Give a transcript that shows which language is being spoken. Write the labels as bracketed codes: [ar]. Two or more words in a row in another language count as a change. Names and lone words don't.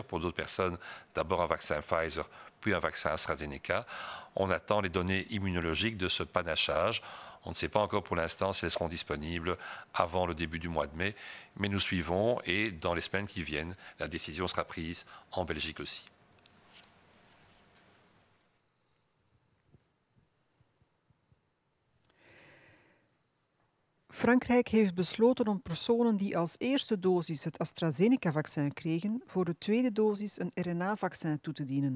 [fr] Pour d'autres personnes, d'abord un vaccin Pfizer, puis un vaccin AstraZeneca. On attend les données immunologiques de ce panachage. On ne sait pas encore pour l'instant si elles seront disponibles avant le début du mois de mai, mais nous suivons et dans les semaines qui viennent, la décision sera prise en Belgique aussi. [nl] Frankrijk heeft besloten om personen die als eerste dosis het AstraZeneca-vaccin kregen, voor de tweede dosis een RNA-vaccin toe te dienen.